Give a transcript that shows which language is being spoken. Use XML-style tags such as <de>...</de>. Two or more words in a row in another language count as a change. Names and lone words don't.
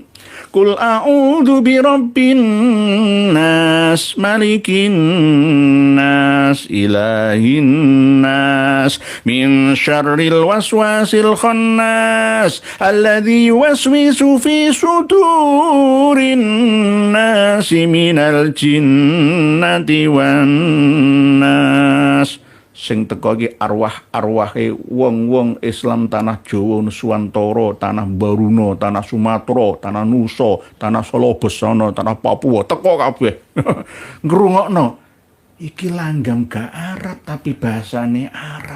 <ar>قل أعوذ برب الناس ملك الناس إله الناس من شر الوسواس الخناس الذي يوسوس في صدور الناس من الجنة والناس.</ar> <jv>Sing teko iki arwah-arwahe wong-wong Islam tanah Jawa, Nuswantara, tanah Baruna, tanah Sumatera, tanah Nusa, tanah Solo Besono, tanah Papua, teko kabeh. Ngrungokno Iki langgam gak Arab tapi bahasane Arab.</jv>